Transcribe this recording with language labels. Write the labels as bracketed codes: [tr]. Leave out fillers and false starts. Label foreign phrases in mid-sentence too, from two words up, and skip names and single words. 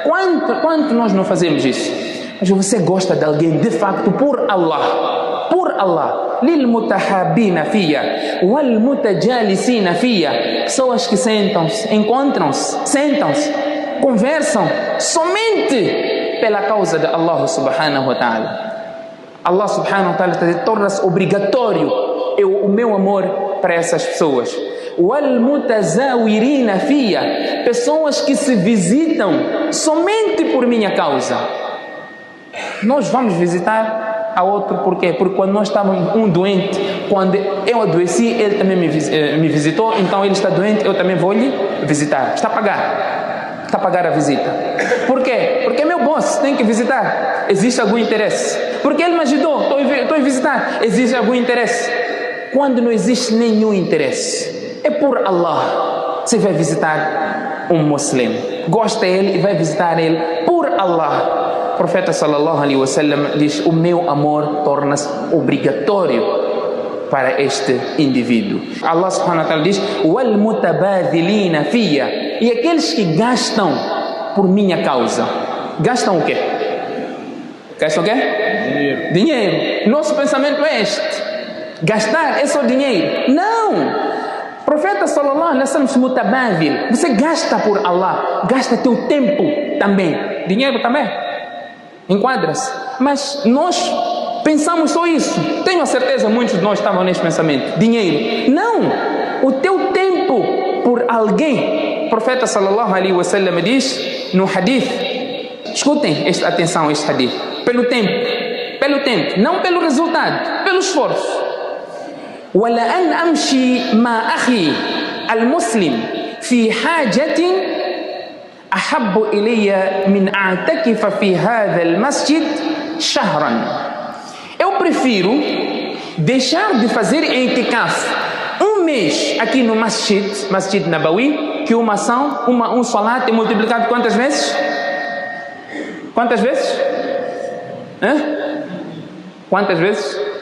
[pt] Quanto nós não fazemos isso? Mas você gosta de alguém de facto por Allah. Por Allah. [ar] للمتحابين فيّ والمتجالسين فيّ. [pt] Pessoas que sentam-se, encontram-se, sentam-se, conversam somente pela causa de [ar] الله سبحانه وتعالى. الله سبحانه وتعالى [pt] torna-se obrigatório o meu amor para essas pessoas. [ar] والمتزاورين فيّ. [pt] Pessoas que se visitam somente por minha causa. Nós vamos visitar a outro, por quê? Porque quando nós estávamos um doente, quando eu adoeci, ele também me visitou, então ele está doente, eu também vou lhe visitar. Está a pagar a visita. Por quê? Porque meu boss tem que visitar. Existe algum interesse? Porque ele me ajudou, estou a visitar. Existe algum interesse? Quando não existe nenhum interesse, é por Allah. Você vai visitar um muçulmano, gosta dele e vai visitar ele por Allah. O profeta [ar] صلى الله عليه وسلم [pt] diz: o meu amor torna-se obrigatório para este indivíduo. [ar] الله سبحانه وتعالى diz: والمتباذلين فيّ. [pt] E aqueles que gastam por minha causa, gastam o quê? Gastam o quê? Dinheiro. Nosso pensamento é este: gastar é só dinheiro. Não! [ar] Profeta صلى الله عليه وسلم، متباذل. [pt] Você gasta por Allah, gasta teu tempo também. Dinheiro também. Enquadra-se. Mas nós pensamos só isso. Tenho a certeza, muitos de nós estavam nesse pensamento. Dinheiro. Não! O teu tempo por alguém. O profeta [ar] صلى الله عليه وسلم [pt] diz no hadith, escutem, atenção a este hadith, pelo tempo, não pelo resultado, pelo esforço. [ar] وَلَأَنْ أَمْشِي مَا أَخِي الْمُسْلِمِ فِي حَاجَةٍ أَحَبُّ إِلَيَّ مِنْ أَعْتَكِفَ فِي هَذَا الْمَسْجِدِ شَهْرًا. [pt] Eu prefiro deixar de fazer i'tikaf mês aqui no Masjid Nabawi, que uma ação, um salat é multiplicado quantas vezes? Quantas vezes? Quantas vezes?